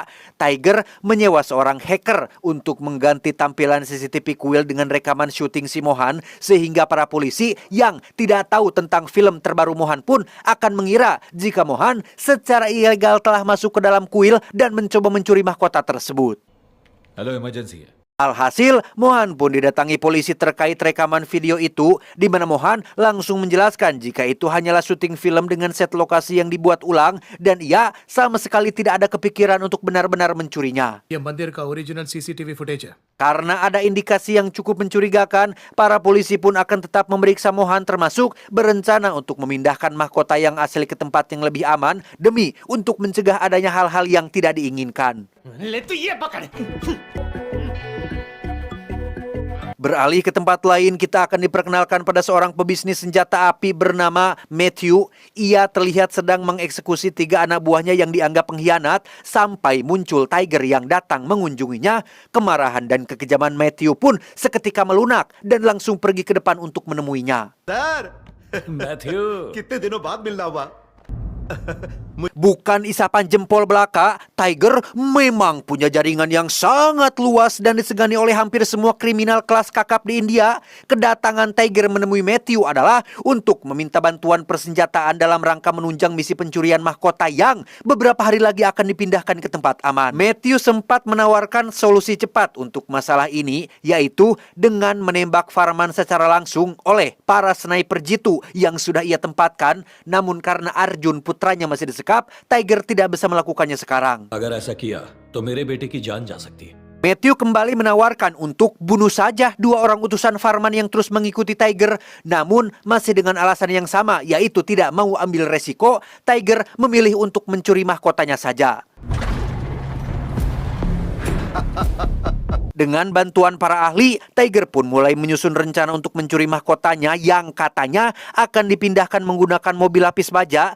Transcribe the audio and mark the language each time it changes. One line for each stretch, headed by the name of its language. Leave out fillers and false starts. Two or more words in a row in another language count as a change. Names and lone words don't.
Indonesian: Tiger menyewa seorang hacker untuk mengganti tampilan CCTV kuil dengan rekaman syuting si Mohan, sehingga para polisi yang tidak tahu tentang film terbaru Mohan pun akan mengira jika Mohan secara ilegal telah masuk ke dalam kuil dan mencoba mencuri mahkota tersebut.
English: hello emergency है।
Indonesian: Alhasil, Mohan pun didatangi polisi terkait rekaman video itu, di mana Mohan langsung menjelaskan jika itu hanyalah syuting film dengan set lokasi yang dibuat ulang dan ia sama sekali tidak ada kepikiran untuk benar-benar mencurinya.
Hindi: ये मंदिर का
English: original CCTV footage
Hindi: है।
Indonesian: Karena ada indikasi yang cukup mencurigakan, para polisi pun akan tetap memeriksa Mohan, termasuk berencana untuk memindahkan mahkota yang asli ke tempat yang lebih aman demi untuk mencegah adanya hal-hal yang tidak diinginkan. Beralih ke tempat lain, kita akan diperkenalkan pada seorang pebisnis senjata api bernama Matthew. Ia terlihat sedang mengeksekusi 3 anak buahnya yang dianggap pengkhianat sampai muncul Tiger yang datang mengunjunginya. Kemarahan dan kekejaman Matthew pun seketika melunak dan langsung pergi ke depan untuk menemuinya.
Hindi: मैथ्यू कितने दिनों बाद मिलना हुआ
Indonesian: Bukan isapan jempol belaka, Tiger memang punya jaringan yang sangat luas dan disegani oleh hampir semua kriminal kelas kakap di India. Kedatangan Tiger menemui Matthew adalah untuk meminta bantuan persenjataan dalam rangka menunjang misi pencurian mahkota yang beberapa hari lagi akan dipindahkan ke tempat aman. Matthew sempat menawarkan solusi cepat untuk masalah ini, yaitu dengan menembak Farman secara langsung oleh para sniper jitu yang sudah ia tempatkan. Namun karena Arjun putranya masih disekap, Tiger tidak bisa melakukannya sekarang.
Hindi: अगर ऐसा किया तो मेरे बेटे की जान जा सकती है।
Indonesian: Matthew kembali menawarkan untuk bunuh saja 2 orang utusan Farman yang terus mengikuti Tiger. Namun masih dengan alasan yang sama, yaitu tidak mau ambil resiko. Tiger memilih untuk mencuri mahkotanya saja. Dengan bantuan para ahli, Tiger pun mulai menyusun rencana untuk mencuri mahkotanya yang katanya akan dipindahkan menggunakan mobil lapis baja.